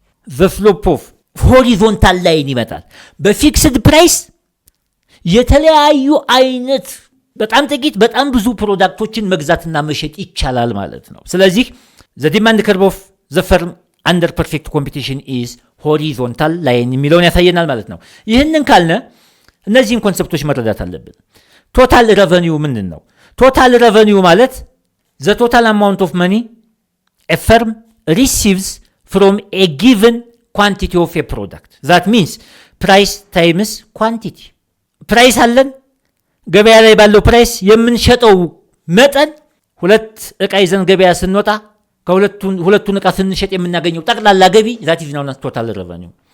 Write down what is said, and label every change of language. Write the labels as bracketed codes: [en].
[en] The slope of horizontal line [am] ይመጣል። በፊክስድ ፕራይስ የተለያዩ አይነት በጣም ጥቂት በጣም ብዙ ፕሮዳክቶችን መግዛትና መሸጥ ይቻላል ማለት ነው። ስለዚህ [en] the demand curve of the firm under perfect competition is [am] ሆሪዞንታል ላይን የሚለውን ያሳየናል ማለት ነው። ይህንን ካልነ እነዚህን ኮንሰፕቶች መረዳት አለብን። ቶታል ረቨኒው ምንድን ነው? [en] ቶታል ረቨኒው ማለት the total amount of money a firm receives from a given quantity of a product. That means price times quantity. [am] ፕራይስ አለን ገበያ ላይ ባለው ፕራይስ የምንሸጠው መጠን ሁለት ዕቃ ይዘን ገበያ ስንወጣ ሁለቱን ዕቃ ስንሸጥ የምናገኘው ጠቅላላ ገቢ [en] that is known as total revenue.